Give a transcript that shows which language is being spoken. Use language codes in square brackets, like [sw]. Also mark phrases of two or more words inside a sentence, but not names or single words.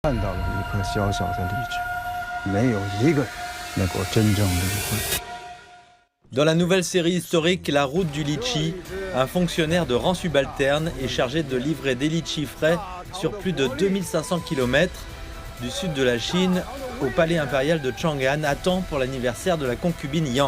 [zh] 看到了一颗小小的荔枝，没有一个人能够真正领会。 [fr] Dans la nouvelle série historique La route du litchi, un fonctionnaire de rang subalterne est chargé de livrer des litchis frais sur plus de 2500 km du sud de la Chine au palais impérial de Chang'an à temps pour l'anniversaire de la concubine Yang.